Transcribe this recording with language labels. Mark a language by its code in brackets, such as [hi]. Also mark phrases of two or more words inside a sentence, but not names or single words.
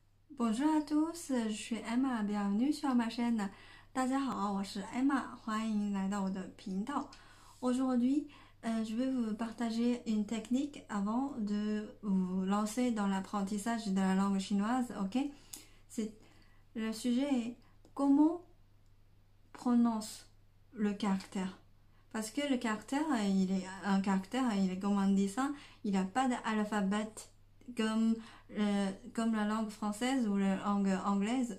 [fr] Bonjour à tous, je suis Emma, bienvenue sur ma chaîne. [zh] 大家好，我是 Emma，欢迎来到我的频道。 [fr] Aujourd'hui, je vais vous partager une technique avant de vous lancer dans l'apprentissage de la langue chinoise, ok? Le sujet est comment prononce le caractère. Parce que le caractère, il est un caractère, il est comme on dit ça, il n'a pas d'alphabet comme, comme la langue française ou la langue anglaise.